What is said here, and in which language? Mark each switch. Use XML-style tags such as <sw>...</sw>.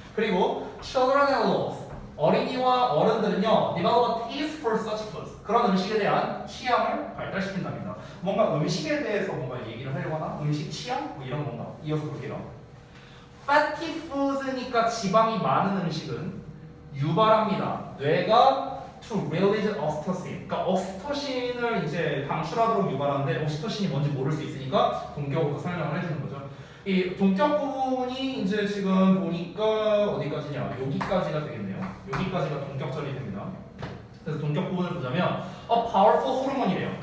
<ko>그리고</ko> <en>children and adults.</en> <ko>어린이와 어른들은요,</ko> <en>develop a taste for such foods.</en> <ko>그런 음식에 대한 취향을 발달시킨답니다. 뭔가 음식에 대해서 뭔가 얘기를 하려고 하나? 음식 취향? 뭐 이런 건가? 이어서 볼게요.</ko> <en>fatty foods</en> <ko>니까 지방이 많은 음식은 유발합니다. 뇌가</ko> <en>to release oxytocin.</en> <ko>그러니까 옥시토신을 이제 방출하도록 유발하는데 옥시토신이 뭔지 모를 수 있으니까 동격으로 설명을 해주는 거죠. 이 동격 부분이 이제 지금 보니까 어디까지냐? 여기까지가 되겠네요. 여기까지가 동격절이 됩니다. 그래서 동격 부분을 보자면 powerful 호르몬이래요.</ko>